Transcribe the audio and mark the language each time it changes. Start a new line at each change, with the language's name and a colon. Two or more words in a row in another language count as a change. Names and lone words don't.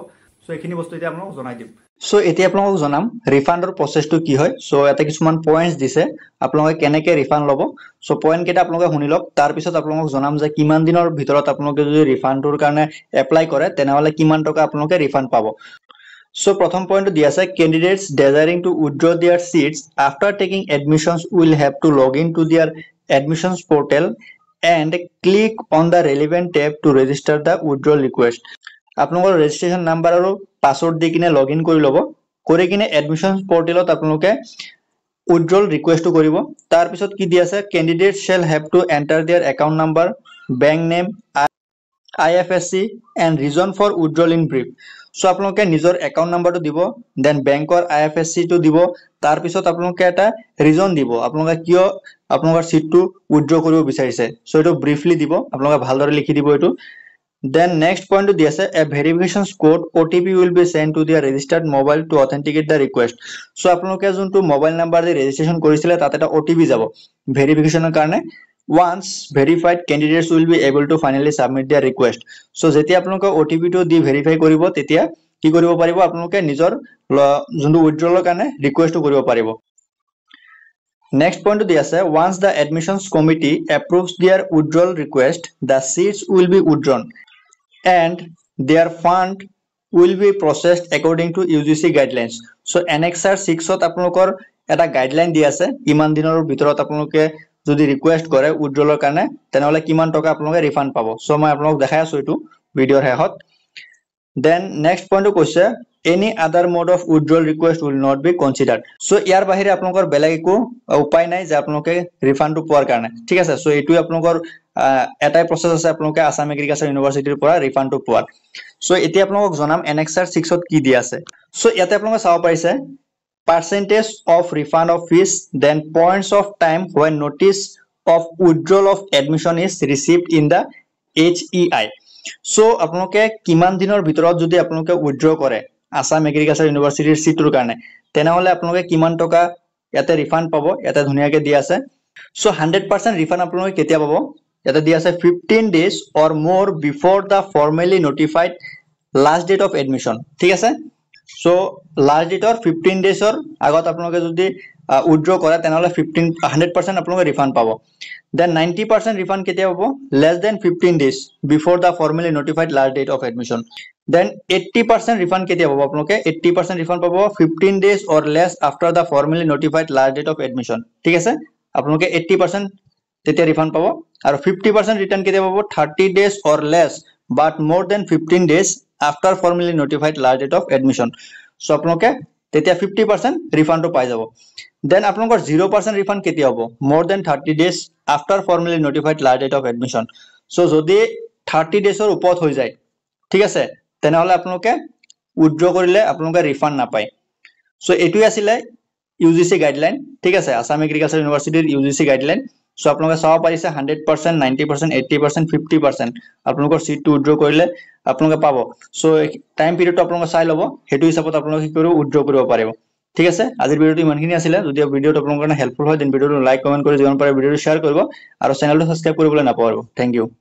Assamese: সো এইখিনি বস্তু এতিয়া আপোনালোকক জনাই দিম। সো এতিয়া আপোনালোকক জনাম ৰিফাণ্ডৰ প্ৰচেছটো কি হয়। সো ইয়াতে কিছুমান পইণ্টছ দিছে আপোনালোকে কেনেকৈ ৰিফাণ্ড ল'ব। সো পইণ্ট কেইটা আপোনালোকে শুনি লওক, তাৰপিছত আপোনালোকক জনাম যে কিমান দিনৰ ভিতৰত আপোনালোকে যদি ৰিফাণ্ডটোৰ কাৰণে এপ্লাই কৰে তেনেহ'লে কিমান টকা আপোনালোকে ৰিফাণ্ড পাব।
English: So
Assamese: প্ৰথম পইণ্টটো দি আছে
English: candidates desiring to withdraw their seats after taking admissions will have to log in to their admissions portal and click on the relevant tab to register the withdrawal request.
Assamese: আপোনালোকৰ
English: registration number
Assamese: আৰু পাছৱৰ্ড দি কিনে
English: log in
Assamese: কৰি ল'ব, কৰি কিনে
English: admissions portal
Assamese: আপোনালোকে
English: withdrawal request
Assamese: কৰিব। তাৰপিছত কি দি আছে
English: candidates shall have to enter their account number, bank name, IFSC and reason for withdrawal in brief.
Assamese: সো আপোনালোকে নিজৰ
English: account number
Assamese: দিব, দেন বেংকৰ IFSCটো দিব, তাৰপিছত আপোনালোকে এটা ৰিজন দিব আপোনালোকে কিয় আপোনালোকৰ সিটটো উইথড্ৰ কৰিব বিচাৰিছে। সো এইটো ব্ৰিফলি দিব, আপোনালোকে ভালদৰে লিখি দিব এইটো।
English: then next
Assamese: পইণ্টটো দি আছে
English: a verification code OTP will be sent to their registered mobile to authenticate the request.
Assamese: সো আপোনালোকে যোনটো
English: mobile number
Assamese: দি ৰেজিষ্ট্ৰেশ্যন কৰিছিলে তাত এটা OTP যাব ভেৰিফিকেশ্যনৰ কাৰণে।
English: Once verified, candidates will be able to finally submit their request.
Assamese: So যেতিয়া আপোনালোকে OTP টো দি ভেৰিফাই কৰিব তেতিয়া কি কৰিব পাৰিব আপোনালোকে নিজৰ যোনটো উইথড্ৰলৰ কাৰণে ৰিকুৱেষ্টটো কৰিব পাৰিব। নেক্সট পইণ্টটো দি আছে
English: once the admissions committee approves their withdrawal request, the seats will be withdrawn and their fund will be processed according to UGC guidelines.
Assamese: So Annexure 6ত আপোনালোকৰ এটা গাইডলাইন দি আছে কিমান দিনৰ ভিতৰত আপোনালোকে যদি ৰিকুৱেষ্ট কৰে উইথড্ৰলৰ কাৰণে তেনেহ'লে কিমান টকা আপোনালোকে ৰিফাণ্ড পাব। সো মই আপোনালোকক দেখাই আছো এইটো ভিডিঅ'ৰ শেষত।
English: then next
Assamese: পইণ্টটো কৈছে
English: any other mode of withdrawal request will not be considered.
Assamese: সো ইয়াৰ বাহিৰে আপোনালোকৰ বেলেগ একো উপায় নাই যে আপোনালোকে ৰিফাণ্ডটো পোৱাৰ কাৰণে। ঠিক আছে, সো এইটোৱে আপোনালোকৰ এটাই প্ৰচেছ আছে আপোনালোকে আসাম এগ্ৰিকালচাৰ ইউনিভাৰ্চিটিৰ পৰা ৰিফাণ্ডটো পোৱাৰ। সো এতিয়া আপোনালোকক জনাম Annexure 6ত কি দি আছে। সো ইয়াতে আপোনালোকে চাব পাৰিছে
English: percentage of refund of fees, then points of time when notice of withdrawal of admission is received in the HEI.
Assamese: So আপোনালোকে কিমান দিনৰ ভিতৰত যদি আপোনালোকে উইথড্ৰ কৰে আসাম এগ্ৰিকালচাৰ ইউনিভাৰ্চিটিৰ সিটৰ কাৰণে তেনেহ'লে আপোনালোকে কিমান টকা ইয়াতে ৰিফান্ড পাব ইয়াতে ধুনিয়াকে দি আছে সো 100% ৰিফান্ড আপোনালোকে কেতিয়া পাব ইয়াতে দি আছে
English: 15 days or more before the formally notified last date of admission
Assamese: ঠিক আছে সো
English: last date or 15 days or
Assamese: আগত আপোনালোকে যদি উইথড্ৰ কৰে তেনেহলে 100% আপোনালোকে ৰিফান্ড পাব
English: then 90%
Assamese: ৰিফান্ড কেতিয়া পাব
English: less than 15 days before the formally notified last date of admission then 80%
Assamese: ৰিফান্ড কেতিয়া পাব আপোনালোকে 80% ৰিফান্ড পাব
English: 15 days or less after the formally notified last date of admission
Assamese: ঠিক আছে আপোনালোকে 80% তেতিয়া ৰিফান্ড পাব আৰু 50% ৰিটাৰ্ণ কেতিয়া পাব
English: 30 days or less but more than 15 days after formally notified last date of admission
Assamese: so আপোনালোকে তেতিয়া 50% ৰিফান্ডটো পাই যাব then আপোনালোকৰ 0% ৰিফান্ড কেতিয়া হ'ব
English: more than 30 days after formally notified last date of admission so যদি 30 days
Assamese: ৰ ওপৰত হৈ যায় ঠিক আছে তেনেহলে আপোনালোকে উইথড্ৰ কৰিলে আপোনালোকে ৰিফান্ড নাপায় সো এটোই আছিল UGC গাইডলাইন ঠিক আছে আসাম এগ্ৰিকালচাৰ ইউনিভাৰ্চিটিৰ UGC গাইডলাইন সো আপোনালোকে চাব পাৰিছে 100% 90% 80% 50% আপোনালোকৰ সিটটো উইথড্ৰ কৰিলে আপোনালোকে পাব সো
English: time period
Assamese: আপোনালোকে চাই লব হেতু হিচাপত আপোনালোকে কি কৰিব উইথড্ৰ কৰিব পাৰিব ঠিক আছে আজিৰ ভিডিওটো ইমানখিনি আছিল যদি ভিডিওটো আপোনালোকৰ কাৰণে হেল্পফুল হয় দেন ভিডিওটো
English: like comment
Assamese: কৰি যিমান পাৰে ভিডিওটো শেয়াৰ কৰিব আৰু চেনেলটো সাবস্ক্ৰাইব কৰিবলৈ নাপাহৰিব
English: thank you